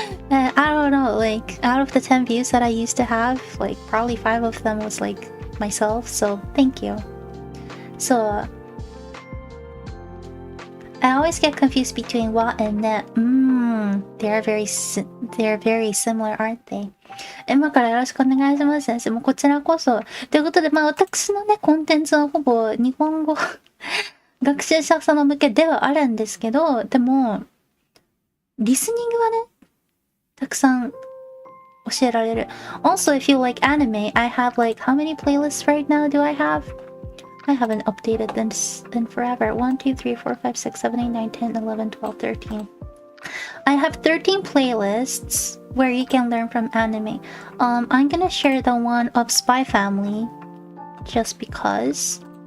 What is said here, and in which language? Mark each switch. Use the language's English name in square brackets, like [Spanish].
[English] And I don't know, like out of the 10 views that I used to have, like probably 5 of them was like myself, so thank you. So I always get confused between wa and ne. They're very similar, aren't they? [Japanese] 今からよろしくお願いします先生。もうこちらこそ。ということで、私のね、コンテンツはほぼ日本語学習者様向けではあるんですけど、でも、リスニングはね、たくさん教えられる。 [English] Also, if you like anime, I have like, how many playlists right now do I have? I haven't updated this in forever. 1, 2, 3, 4, 5, 6, 7, 8, 9, 10, 11, 12, 13. I have 13 playlists where you can learn from anime. I'm gonna share the one of Spy Family just because.